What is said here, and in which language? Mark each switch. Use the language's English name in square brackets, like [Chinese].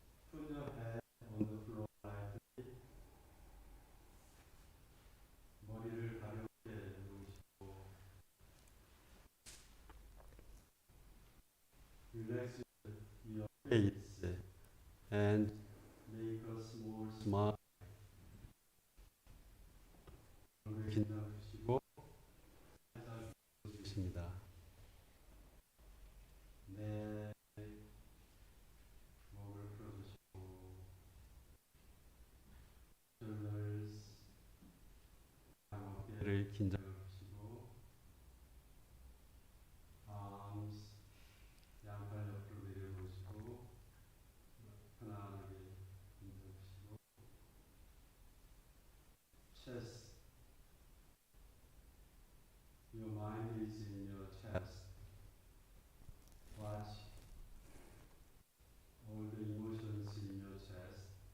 [English] Put your head on the floor lightly. [Korean] 머리를 가볍게 놓으시고. [English] Relax your face and make a small smile. [Korean] 긴장 푸시고 살짝 웃으십니다. 네, 목을 풀어주시고 shoulders, 어깨를 긴장 푸시고 arms, 양팔 옆으로 내려놓으시고 편안하게 긴장 푸시고 chest. [English] Your mind is in your chest. Watch all the emotions in your chest.